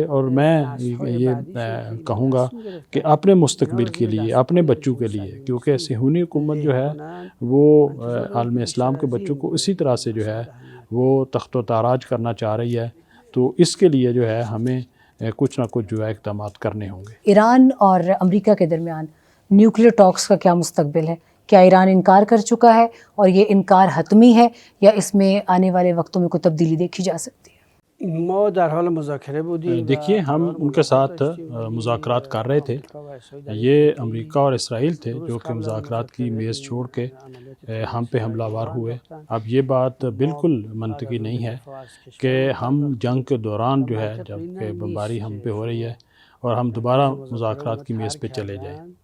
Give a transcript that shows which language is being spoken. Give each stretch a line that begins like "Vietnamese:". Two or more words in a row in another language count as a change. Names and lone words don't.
Urdu: اور میں یہ کہوں گا کہ اپنے مستقبل کے لیے، اپنے بچوں کے لیے، کیونکہ صہیونی حکومت جو ہے وہ عالم اسلام کے بچوں کو اسی طرح سے جو ہے وہ تخت و تاراج کرنا چاہ رہی ہے، تو اس کے لیے جو ہے ہمیں کچھ نہ کچھ جو ہے اقدامات کرنے ہوں گے۔ ایران اور امریکہ کے درمیان
English: nuclear talks
Urdu: کا کیا مستقبل ہے؟ کیا ایران انکار کر چکا ہے اور یہ انکار حتمی ہے یا اس میں آنے والے وقتوں میں کوئی تبدیلی دیکھی جا سکتی ہے؟
Persian: ما در حال مذاکره بودیم۔
Urdu: دیکھیے، ہم ان کے ساتھ مذاکرات کر رہے تھے۔ یہ امریکہ اور اسرائیل تھے جو کہ مذاکرات کی میز چھوڑ کے ہم پہ حملہ آور ہوئے۔ اب یہ بات بالکل منطقی نہیں ہے کہ ہم جنگ کے دوران جو ہے جب کہ بمباری ہم پہ ہو رہی ہے اور ہم دوبارہ مذاکرات کی میز پہ چلے جائیں۔